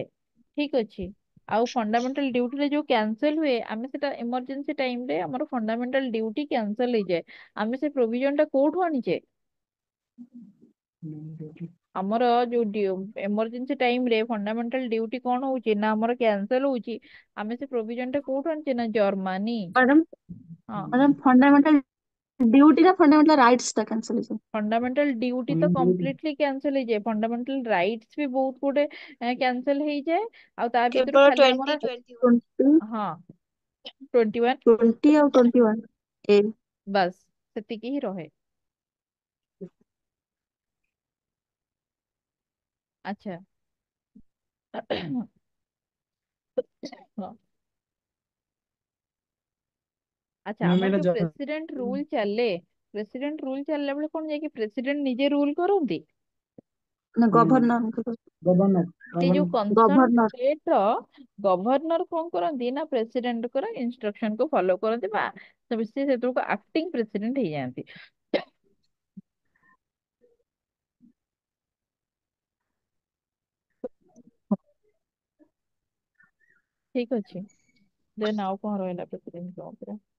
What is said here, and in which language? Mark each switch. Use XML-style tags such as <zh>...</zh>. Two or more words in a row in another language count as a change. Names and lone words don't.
<or>ଠିକ ଅଛି, ଆଉ</or> <en>fundamental dutyରେ</en> <or>ଯୋଉ କ୍ୟାନସଲ ହୁଏ ଆମେ ସେଟା</or> <en>emergency time</en> <or>ରେ ଆମର</or> <en>fundamental duty cancel</en> <or>ହେଇଯାଏ, ଆମେ ସେ ପ୍ରୋଭିଜନ ଟା କୋଉଠୁ ଆଣିଛେ? ଆମର ଯୋଉ</or> <en>emergency time</en> <or>ରେ</or> <en>fundamental duty</en> <or>କଣ ହଉଛି ନା ଆମର କ୍ୟାନସଲ ହଉଛି, ଆମେ ସେ ପ୍ରୋଭିଜନ ଟା କୋଉଠୁ ଆଣିଛେ ନା ଜର୍ମାନୀ।</or> <hi>मैडम</hi> <or>ହଁ,</or> <en>madam fundamental duty</en> <hi>ना</hi> <en>fundamental rights</en> <hi>टा कैंसिल है।</hi> <en>fundamental duty</en> <or>ତ</or> <en>completely cancel</en> <or>ହେଇଯାଏ,</or> <en>fundamental rights</en> <or>ବି ବହୁତ ଗୁଡେ କ୍ୟାନସଲ ହେଇଯାଏ, ଆଉ ତା ଭିତରୁ କେବଳ ଖାଲି ଆମର 2021। 20 ହଁ 21</or> <hi>20 और 21 ए।</hi> <or>ବାସ୍ ସେତିକି ହିଁ ରହେ। ଆଚ୍ଛା ହଁ, ଆଚ୍ଛା, ମ୍ୟାମ୍ ଆମର ଏଇଟା ଯୋଉ</or> <en>president rule</en> <or>ଚାଲେ,</or> <en>president rule</en> <or>ଚାଲିଲା ବେଳେ କଣ ଯାଇକି ପ୍ରେସିଡେଣ୍ଟ ନିଜେ ରୁଲ କରନ୍ତି?</or> <hi>ना गवर्नर</hi> <or>ସେ ଯୋଉ କନସର୍ନ</or> <hi>गवर्नर</hi> <or>ଷ୍ଟେଟ ର ଗଭର୍ଣ୍ଣର କଣ କରନ୍ତି ନା ପ୍ରେସିଡେଣ୍ଟଙ୍କର ଇନଷ୍ଟ୍ରକ୍ସନ କୁ ଫଲୋ କରନ୍ତି, ବା ସେ ସେତେବେଳକୁ</or> <en>acting president</en> <or>ହେଇଯାଆନ୍ତି। ଠିକ ଅଛି, ଦେନ୍ ଆଉ କଣ ରହିଲା ପ୍ରେସିଡେଣ୍ଟଙ୍କ ଉପରେ?</or>